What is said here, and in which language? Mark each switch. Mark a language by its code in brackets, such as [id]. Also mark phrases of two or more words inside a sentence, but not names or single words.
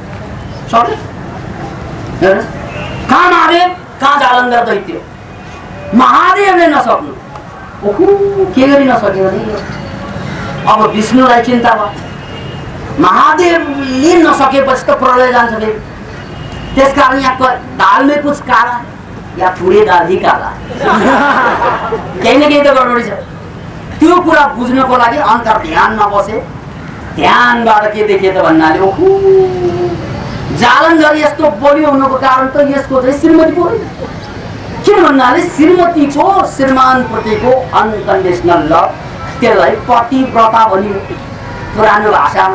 [ne] कहाँ महादेव, कहाँ जालन्धर दैत्य। महादेवले नसक्नु, के गरी नसक्यो भने अब विष्णुलाई चिन्ता भयो। महादेवले नसकेपछि त प्रलय जान्छ फेरि। त्यसकारण यहाँ [hi] दाल में कुछ काला या ठुले दाल ही काला, [ne] केही न केही त गडबडी छ। त्यो कुरा बुझ्नको लागि अन्तर ध्यानमा बसे, ध्यानबाट के देखे त भन्नाले ओहो जालन्धर यस्तो बलियो हुनुको कारण त यसको चाहिँ श्रीमती पो। किन भन्नाले श्रीमतीको श्रीमान प्रतिको [en] unconditional love, [ne] त्यसलाई पतिव्रता भनियो पुरानो भाषामा।